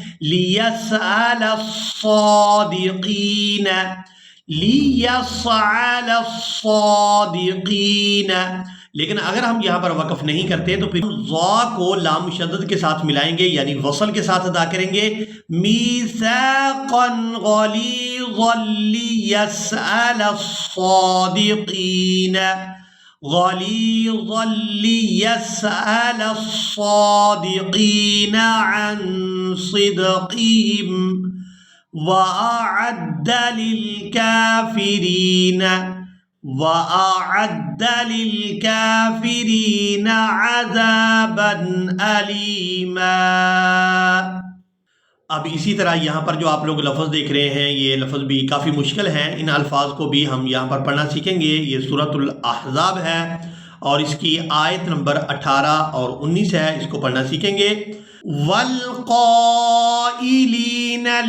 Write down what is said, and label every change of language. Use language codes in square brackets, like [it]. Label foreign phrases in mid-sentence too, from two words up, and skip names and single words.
[ar] ليسأل الصادقين. [hi] लेकिन अगर हम यहाँ पर वक़फ़ नहीं करते तो फिर ज़ा को लाम मुशद्दद के साथ मिलाएंगे, यानी वसल के साथ अदा करेंगे। [ar] ميثاقا غليظا ليسأل الصادقين عن صدقهم وأعد للكافرين عذابا أليما. [hi] अब इसी तरह यहाँ पर जो आप लोग लफ्ज़ देख रहे हैं ये लफ्ज़ भी काफ़ी मुश्किल हैं। इन अल्फाज को भी हम यहाँ पर पढ़ना सीखेंगे। ये सूरतुल अहज़ाब है और इसकी आयत नंबर 18 और 19 है। इसको पढ़ना सीखेंगे। वल्क़ाइलीन